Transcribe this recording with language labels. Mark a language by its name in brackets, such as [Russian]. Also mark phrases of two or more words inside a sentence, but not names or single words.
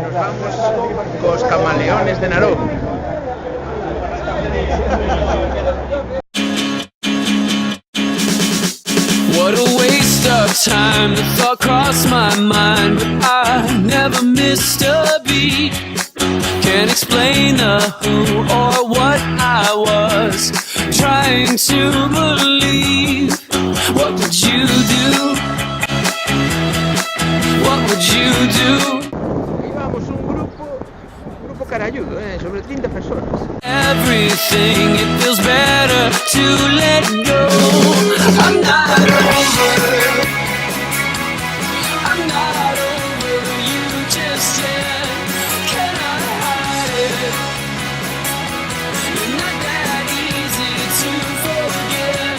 [Galician] Vamos cos camaleones de Narón. [English] What a waste of time, the thought crossed my mind, but I never missed a beat. Can't explain the who or what I was trying to believe. What would you do? What would you do? [Galician] Íbamos un grupo caralludo, sobre 30 personas. [English] Everything, it feels better to let go. I'm not over. I'm not over you just yet. Cannot hide it. You're not that easy to forget.